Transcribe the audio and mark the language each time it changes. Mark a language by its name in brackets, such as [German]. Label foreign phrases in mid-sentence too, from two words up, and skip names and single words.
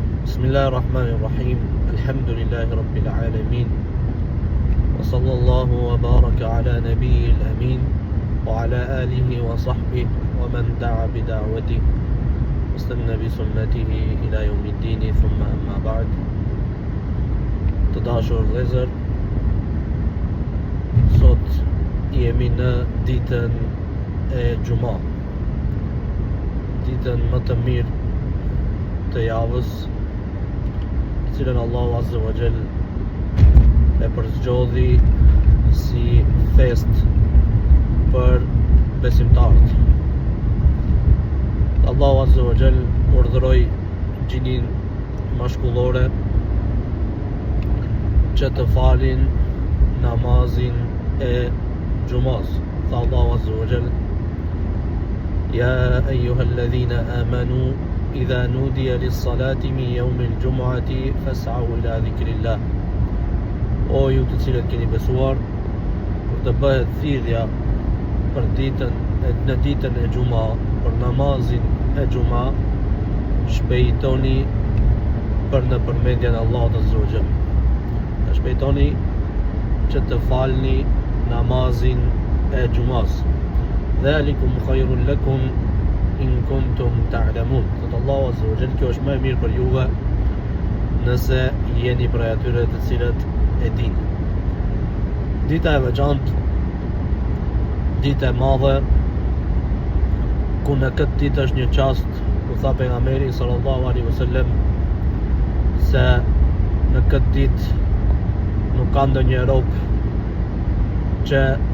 [Arabic] بسم الله الرحمن الرحيم الحمد لله رب العالمين وصلى الله وبارك على نبيه الأمين وعلى آله وصحبه ومن دعا بدعوته واستنى بسنته إلى يوم الدين ثم أما بعد. [Albanian] Të dashur vëllezër, sot jemi në ditën e Xuma, ditën më të mirë të javës, cilën Allahu [Arabic] عز وجل [Albanian] e përzgjodhi si fest për besimtarët. Allahu [Arabic] عز وجل [Albanian] urdhëroi gjinin mashkullore që të falin namazin e Xumas. Tha Allahu [Arabic] عز وجل: يا أيها الذين آمنوا إذا نودي للصلاة من يوم الجمعة فاسعوا إلى ذكر الله. [Albanian] O ju të cilët keni besuar, kur të bëhet thirrja për në ditën e Xuma, për namazin e Xuma, shpejtoni për në përmendjen e Allahut [Arabic] عز وجل. [Albanian] Shpejtoni që të falni namazin e Xumas. [Arabic] ذلكم خير لكم إن كنتم تعلمون. [Albanian] Thot Allahu [Arabic] عز وجل, [Albanian] kjo është më e mirë për juve nëse jeni prej atyre të cilët e dini. Dita e veçantë, dita e madhe, ku në këtë ditë është një çast, ku tha pejgamberi [Arabic] صلى الله عليه وسلم [Albanian] se në këtë ditë nuk ka ndonjë rob që